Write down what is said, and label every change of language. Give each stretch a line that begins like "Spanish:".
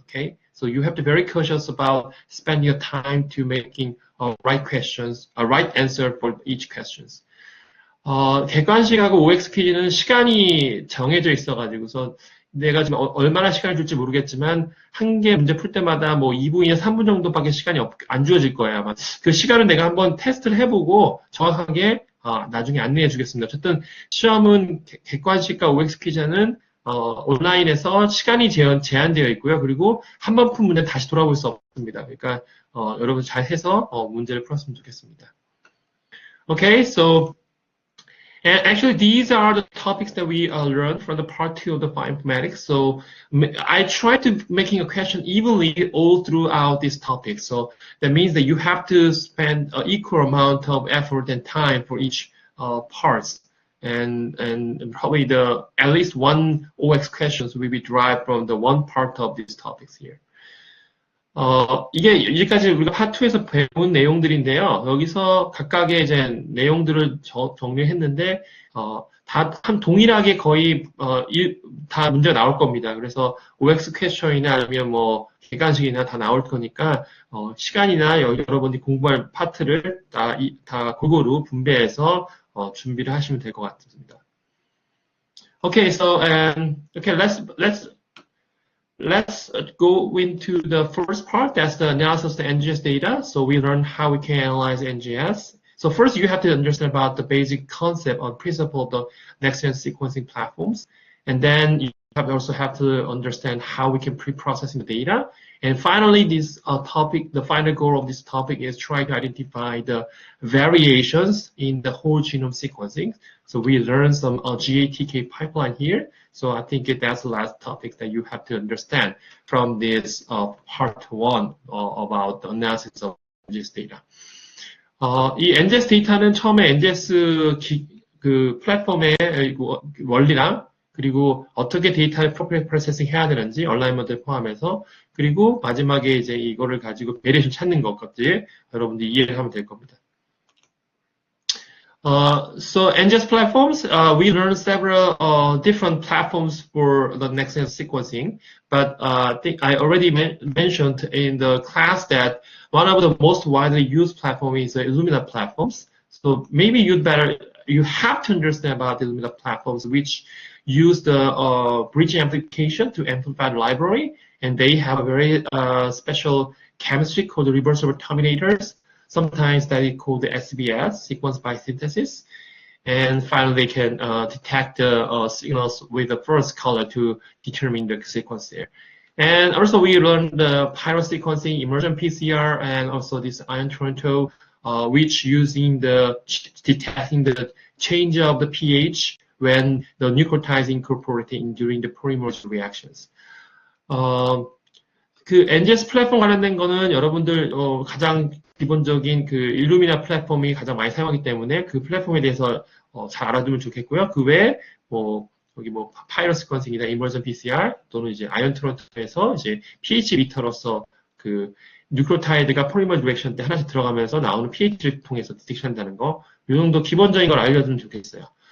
English: Okay, so you have to be very cautious about spending your time to making right questions, a right answer for each questions.
Korean: 객관식하고 OX 퀴즈는 시간이 정해져 있어가지고서 내가 지금 얼마나 시간을 줄지 모르겠지만 한 개 문제 풀 때마다 뭐 2분이나 3분 정도밖에 시간이 안 주어질 거예요. 아마 그 시간은 내가 한번 테스트를 해보고 정확하게 나중에 안내해 주겠습니다. 어쨌든 시험은 객관식과 OX 퀴즈는 온라인에서 시간이 제한되어 있고요. 그리고 한 번 푼 문제 다시 돌아볼 수 없습니다. 그러니까 여러분 잘 해서 문제를 풀었으면 좋겠습니다.
English: Okay, so and actually these are the topics that we learned from the part 2 of the bioinformatics. So I tried to making a question evenly all throughout this topic. So that means that you have to spend an equal amount of effort and time for each parts. And probably at least one OX questions will be derived from the one part of these topics here.
Korean: 이게 여기까지 우리가 파트 2에서 배운 내용들인데요. 여기서 각각의 이제 내용들을 정리했는데, 다 동일하게 거의, 다 문제가 나올 겁니다. 그래서 OX 퀘스천이나 아니면 뭐, 객관식이나 다 나올 거니까, 시간이나 여러분들이 공부할 파트를 다 골고루 분배해서, 준비를 하시면 될 것 같습니다.
English: Okay, so, okay, let's go into the first part. That's the analysis of the NGS data. So we learn how we can analyze NGS. So first, you have to understand about the basic concept or principle of the next-gen sequencing platforms. And then you also have to understand how we can pre-processing the data. And finally, this topic, the final goal of this topic is try to identify the variations in the whole genome sequencing. So we learned some GATK pipeline here. So I think that's the last topic that you have to understand from this part 1 about the analysis of NGS data.
Korean: 이 NGS 데이터는 처음에 NGS 그 플랫폼의 원리랑 그리고 어떻게 데이터를 프로세싱 해야 되는지 얼라이먼트를 포함해서 그리고 마지막에 이제 이거를 가지고 베리에이션 찾는 것까지 여러분들이 이해를 하면 될 겁니다.
English: So NGS platforms, we learned several different platforms for the next-gen sequencing, but I think I already mentioned in the class that one of the most widely used platform is the Illumina platforms. So maybe you have to understand about the Illumina platforms, which use the bridging amplification to amplify the library, and they have a very special chemistry called the reversible terminators. Sometimes that is called the SBS, sequence by synthesis. And finally, they can detect the signals with the first color to determine the sequence there. And also, we learned the pyro sequencing, emergent PCR, and also this Ion Toronto, which using detecting the change of the pH when the nucleotides incorporated during the polymerase reactions.
Korean: 그 NGS 플랫폼 관련된 거는 여러분들 가장 기본적인 그 일루미나 플랫폼이 가장 많이 사용하기 때문에 그 플랫폼에 대해서 잘 알아두면 좋겠고요. 그 외에 여기 파이로 시퀀싱이나 이머전 PCR 또는 이제 아이언 트론트에서 이제 pH 미터로서 그 뉴클로타이드가 포리머 리액션 때 하나씩 들어가면서 나오는 pH를 통해서 디텍션한다는 거, 이 정도 기본적인 걸 알려주면 좋겠어요.